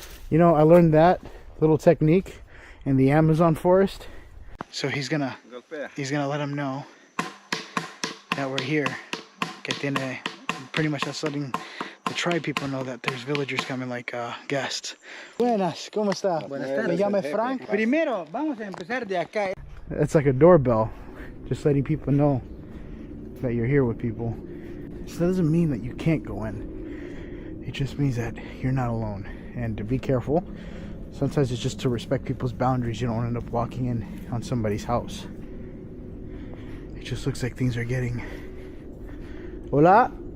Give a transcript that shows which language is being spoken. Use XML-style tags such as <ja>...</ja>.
<en>You know, I learned that little technique in the Amazon forest. So he's gonna let him know that we're here.</en> <es>Que tiene,</es> <en>pretty much that's letting the tribe people know that there's villagers coming like guests.</en> <es>Buenas, ¿cómo está? Buenas tardes. Me llamo Frank. Primero, vamos a empezar de acá.</es> <en>It's like a doorbell, just letting people know that you're here with people. So that doesn't mean that you can't go in. It just means that you're not alone. And to be careful, sometimes it's just to respect people's boundaries. You don't end up walking in on somebody's house. It just looks like things are getting... Hola?</en>